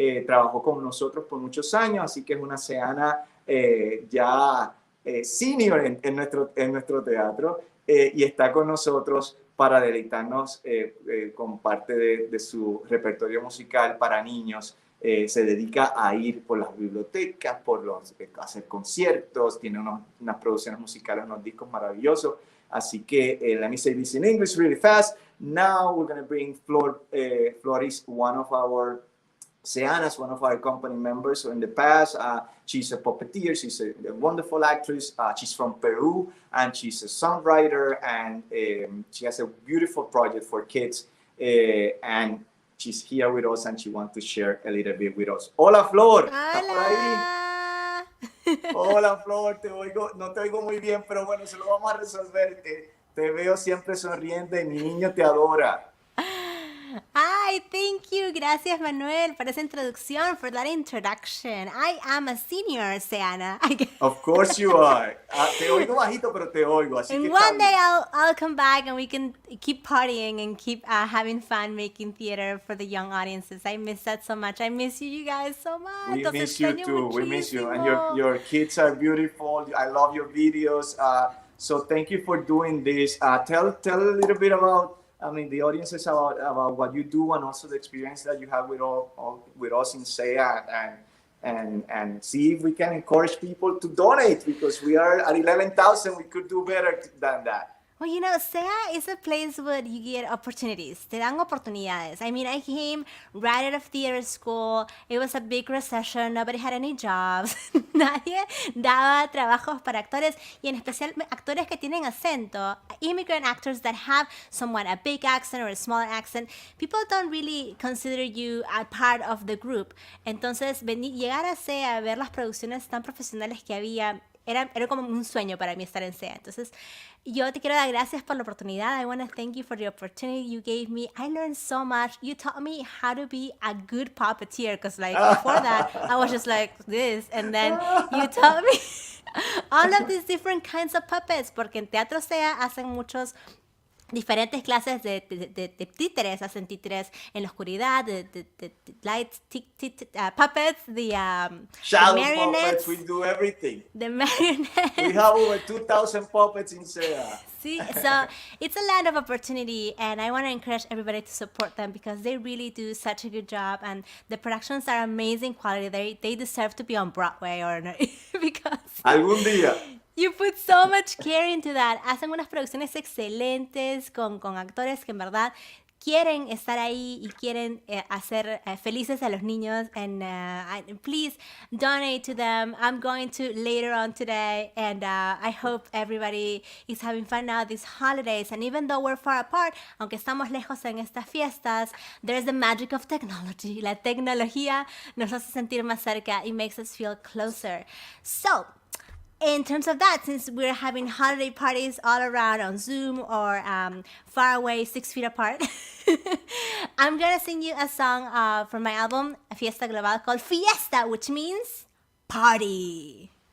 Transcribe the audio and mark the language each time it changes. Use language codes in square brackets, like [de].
[es] Trabajó con nosotros por muchos años, así que es una seana ya senior en nuestro teatro, y está con nosotros para deleitarnos con parte de su repertorio musical para niños. se dedica a ir por las bibliotecas, hacer conciertos, tiene unas producciones musicales, unos discos maravillosos. Así que, [en] let me say this in English really fast. Now we're going to bring Flor. Flor is one of our SEA-Thon's, one of our company members. So in the past, she's a puppeteer, she's a wonderful actress. She's from Peru, and she's a songwriter, and she has a beautiful project for kids. And she's here with us, and she wants to share a little bit with us. [es] Hola, Flor. ¿Estás por ahí? Hola, Flor, te oigo, no te oigo muy bien, pero bueno, se lo vamos a resolver. Te veo siempre sonriente, mi niño te adora. [en] Ay, thank you. [es] Gracias, Manuel, por esa introducción, [en] for that introduction. I am a senior, SEA-Thon. Of course you are. [es] Te oigo bajito, pero te oigo. Así [en] and [es] que [en] one day I'll come back and we can keep partying and keep having fun making theater for the young audiences. I miss that so much. I miss you guys so much. We miss you too. We miss you. And your kids are beautiful. I love your videos. So thank you for doing this. Tell a little bit about, the audiences about what you do, and also the experience that you have with us in SEA, and see if we can encourage people to donate, because we are at 11,000. We could do better than that. Well, SEA is a place where you get opportunities. [es] Te dan oportunidades. [en] I came right out of theater school. It was a big recession. Nobody had any jobs. [es] Nadie daba trabajos para actores, y en especial actores que tienen acento. [en] Immigrant actors that have somewhat a big accent or a smaller accent. People don't really consider you a part of the group. [es] Entonces, llegar a SEA, ver las producciones tan profesionales que había, era como un sueño para mí estar en SEA. Entonces, yo te quiero dar gracias por la oportunidad. [en] I want to thank you for the opportunity you gave me. I learned so much. You taught me how to be a good puppeteer, because before that, I was just like this. And then you taught me all of these different kinds of puppets, [es] porque en Teatro SEA hacen muchos diferentes clases de títeres. Hacen títeres en la oscuridad, de [en] lights, puppets, shadow marionettes. Puppets. We do everything. The marionettes. We have over 2,000 puppets in SEA. See, so it's a land of opportunity, and I want to encourage everybody to support them, because they really do such a good job, and the productions are amazing quality. They deserve to be on Broadway or not, because [es] Algún día. [en] you put so much care into that. [es] Hacen unas producciones excelentes con actores que en verdad quieren estar ahí y quieren hacer felices a los niños. [en] And please donate to them. I'm going to later on today, and I hope everybody is having fun now these holidays. And even though we're far apart, [es] aunque estamos lejos en estas fiestas, [en] there's the magic of technology. [es] La tecnología nos hace sentir más cerca. [en] It makes us feel closer. So, in terms of that, since we're having holiday parties all around on Zoom or far away, 6 feet apart, I'm going to sing you a song from my album, Fiesta Global, called Fiesta, which means party.